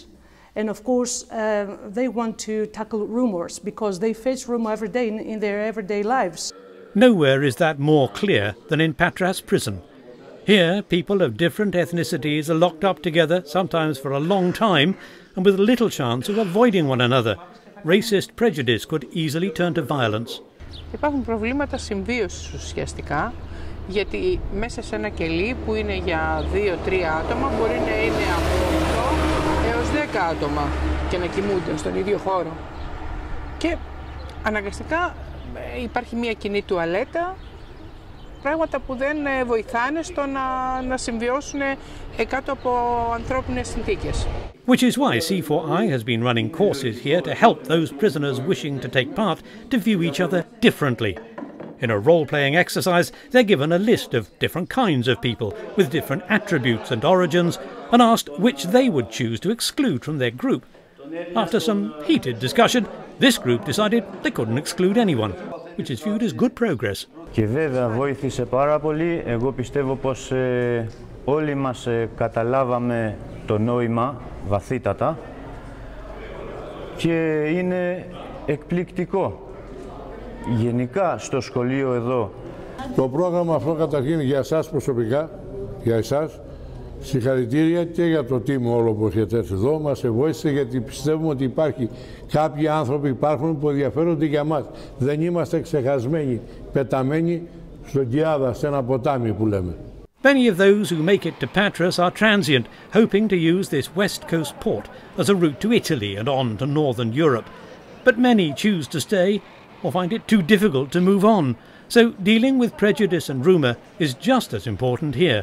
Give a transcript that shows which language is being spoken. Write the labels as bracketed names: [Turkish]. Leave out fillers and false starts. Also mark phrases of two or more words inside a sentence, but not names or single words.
[English] And of course, they want to tackle rumours because they face rumour every day in their everyday lives. Nowhere is that more clear than in Patras prison. Here, people of different ethnicities are locked up together, sometimes for a long time, and with little chance of avoiding one another. Racist prejudice could easily turn to violence. [Greek] Υπάρχουν προβλήματα συμβίωσης ουσιαστικά, γιατί μέσα σε ένα κελί που είναι για 2-3 άτομα μπορεί να είναι από 8 έως 10 άτομα και να κοιμούνται στον ίδιο χώρο. Και αναγκαστικά υπάρχει μια κοινή τουαλέτα, πράγματα που δεν βοηθάνε στο να συμβιώσουν κάτω από ανθρώπινες συνθήκες. [English] Which is why C4i has been running courses here to help those prisoners wishing to take part to view each other differently. In a role-playing exercise, they're given a list of different kinds of people with different attributes and origins and asked which they would choose to exclude from their group. After some heated discussion, this group decided they couldn't exclude anyone, which is viewed as good progress. [Greek] Και βέβαια βοήθησε πάρα πολύ. Εγώ πιστεύω πως όλοι μας καταλάβαμε το νόημα βαθύτατα και είναι εκπληκτικό. Γενικά στο σχολείο εδώ. Το πρόγραμμα αυτό καταρχήν για εσάς προσωπικά, για εσάς, συγχαρητήρια και για το team όλο που έχετε έρθει εδώ. Μας βοήθησε γιατί πιστεύουμε ότι κάποιοι άνθρωποι υπάρχουν που ενδιαφέρονται για μας. Δεν είμαστε ξεχασμένοι, πεταμένοι στον Κιάδα, σε ένα ποτάμι που λέμε. [English] Many of those who make it to Patras are transient, hoping to use this west coast port as a route to Italy and on to northern Europe. But many choose to stay or find it too difficult to move on. So dealing with prejudice and rumour is just as important here.